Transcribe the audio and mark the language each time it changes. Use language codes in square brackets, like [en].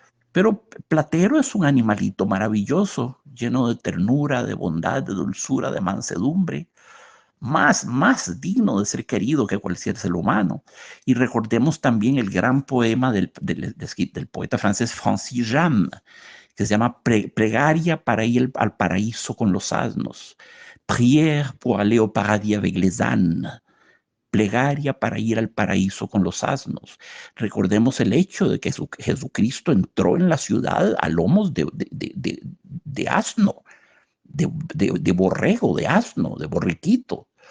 [es] Pero Platero es un animalito maravilloso, lleno de ternura, de bondad, de dulzura, de mansedumbre, más digno de ser querido que cualquier ser humano. Y recordemos también el gran poema del poeta francés Francis Jammes, que se llama Plegaria para ir al paraíso con los asnos. [fr] Prière pour aller au paradis avec les ânes. [es] Plegaria para ir al paraíso con los asnos. Recordemos el hecho de que Jesucristo entró en la ciudad a lomos de asno, de borrego, de asno, de borriquito.